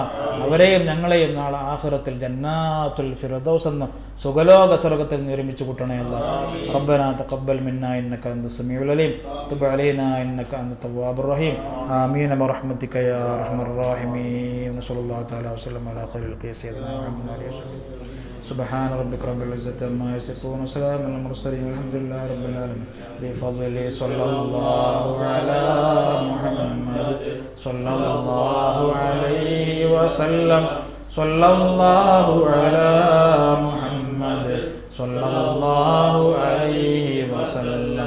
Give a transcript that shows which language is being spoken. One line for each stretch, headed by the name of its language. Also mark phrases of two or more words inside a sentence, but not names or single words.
Malayalam: അവരെയും ഞങ്ങളെയും നാളെ ആഖിറത്തിൽ ജന്നാത്തുൽ ഫിർദൗസ് എന്ന സുഖലോക സ്വർഗത്തിൽ നിർമ്മിച്ചു കൂട്ടണേ അല്ലാഹ്.
Arabic: ربنا تقبل منا إنك أنت السميع العليم تب علينا إنك أنت التواب الرحيم. آمين برحمتك يا أرحم الراحمين. صلى الله تعالى وسلم على خير قياسنا محمد سبحان ربك رب العزة عما يصفون وسلام على المرسلين والحمد لله رب العالمين. بفضله صلى الله على محمد صلى الله عليه وسلم صلى الله على محمد صلى الله عليه وسلم.